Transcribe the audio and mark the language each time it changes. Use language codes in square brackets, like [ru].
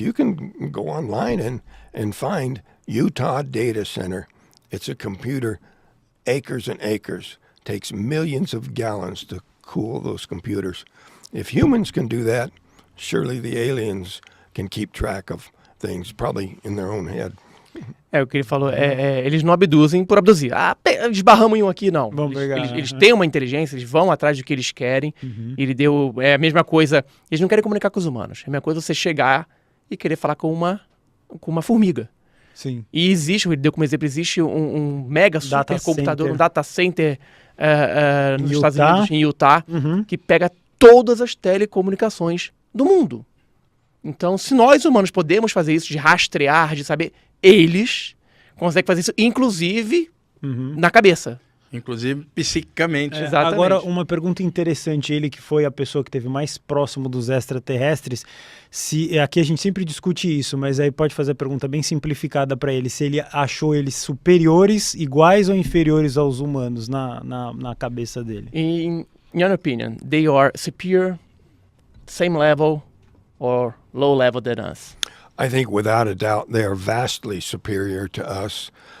[en] You can go online and find Utah Data Center. It's a computer, acres and acres. Takes millions of gallons to cool those computers. If humans can do that, surely the aliens can keep track of things, probably in their own head. [pt] O que ele falou, eles não abduzem por abduzir. Esbarramos em um aqui, não. Eles têm uma inteligência, eles vão atrás do que eles querem. Ele deu, é a mesma coisa, eles não querem comunicar com os humanos. É a mesma coisa você chegar e querer falar com uma formiga. Sim. E existe, ele deu como exemplo, existe um mega supercomputador, um data center nos Estados Unidos, em Utah, que pega todas as telecomunicações do mundo. Então, se nós humanos podemos fazer isso, de rastrear, de saber, eles conseguem fazer isso, inclusive na cabeça. Inclusive psiquicamente. Exatamente. Agora, uma pergunta interessante, ele que foi a pessoa que esteve mais próximo dos extraterrestres, aqui a gente sempre discute isso, mas aí pode fazer a pergunta bem simplificada para ele, se ele achou eles superiores, iguais ou inferiores aos humanos na cabeça dele. [en] In your opinion, they are superior, same level, or low level than us? I think without a doubt they are vastly superior to us.